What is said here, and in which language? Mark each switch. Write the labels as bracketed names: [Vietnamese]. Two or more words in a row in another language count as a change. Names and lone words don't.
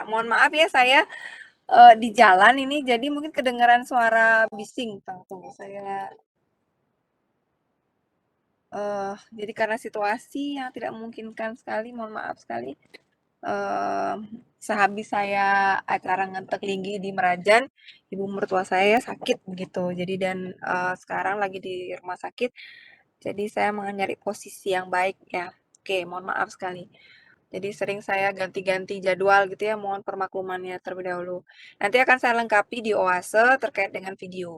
[Indonesian] Mohon maaf ya saya di jalan ini jadi mungkin kedengaran suara bising. Tunggu saya jadi karena situasi yang tidak memungkinkan sekali, mohon maaf sekali. Sehabis saya acara ngentek linggi di Merajan, ibu mertua saya sakit begitu. Jadi dan sekarang lagi di rumah sakit. Jadi saya mau nyari posisi yang baik ya. Oke, mohon maaf sekali. Jadi sering saya ganti-ganti jadwal gitu ya, mohon permaklumannya terlebih dahulu. Nanti akan saya lengkapi di OASE terkait dengan video.